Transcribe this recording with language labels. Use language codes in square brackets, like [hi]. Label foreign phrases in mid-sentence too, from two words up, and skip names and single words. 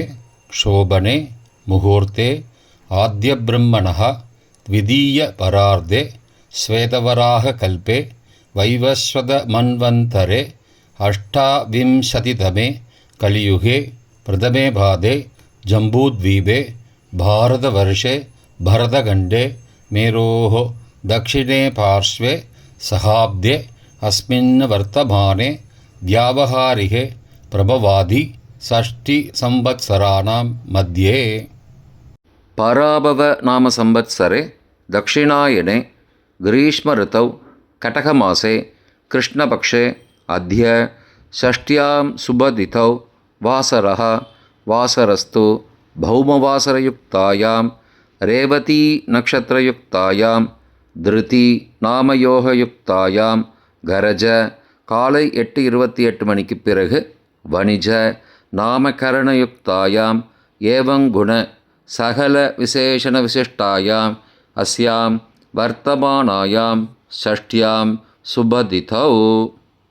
[sa] शोभने मुहूर्ते आद्य ब्रह्मणः द्वितीय परार्धे श्वेतवराह कल्पे वैवस्वत मन्वन्तरे अष्टाविंशतितमे कलियुगे प्रथमे पादे जम्बूद्वीपे भारतवर्षे भरतखण्डे मेरोः दक्षिणे पार्श्वे सहाब्दे अस्मिन् वर्तमाने व्यावहारिके प्रभवादि षष्टिसंवत्सराणां मध्ये पराभव नाम संवत्सरे दक्षिणायने ग्रीष्म ऋतौ कटकमासे कृष्णपक्षे अद्य षष्ट्यां शुभतिथौ वासरः वासरस्तु भौमवासरयुक्तायां रेवती नक्षत्रयुक्तायां धृति नामयोगयुक्तायां गरज [ta] காலை 8:28 மணிக்கு பிறகு [sa] वणिज नामकरणयुक्तायां एवंगुण सकल विशेषण विशिष्टायां अस्यां वर्तमानायां षष्ठ्यां शुभतिथौ.